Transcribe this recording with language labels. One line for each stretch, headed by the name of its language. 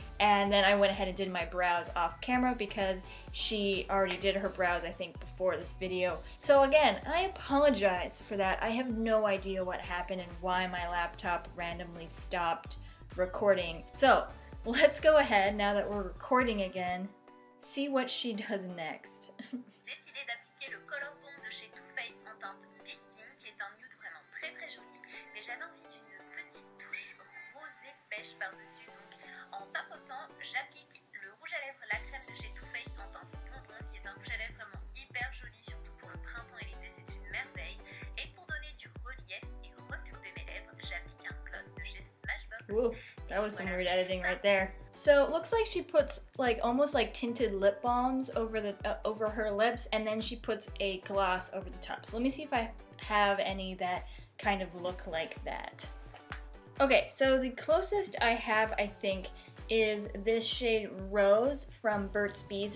English: And then I went ahead and did my brows off camera because she already did her brows, I think, before this video. So again, I apologize for that. I have no idea what happened and why my laptop randomly stopped recording. So let's go ahead, now that we're recording again, see what she does next.
French: Décidé d'appliquer le Color Bomb de chez Too Faced en teinte Listing, qui est un nude vraiment très très joli, mais j'avais envie d'une petite touche rosée pêche par-dessus, donc en tapotant, j'applique le rouge à lèvres, la crème de chez Too Faced en teinte bonbon, qui est un rouge à lèvres vraiment hyper joli, surtout pour le printemps et l'été, c'est une merveille. Et pour donner du relief et repulper mes lèvres, j'applique un gloss de chez Smashbox.
English: Ooh, that was some weird editing right there. So it looks like she puts like almost like tinted lip balms over the over her lips, and then she puts a gloss over the top. So let me see if I have any that kind of look like that. Okay, so the closest I have, I think, is this shade Rose from Burt's Bees.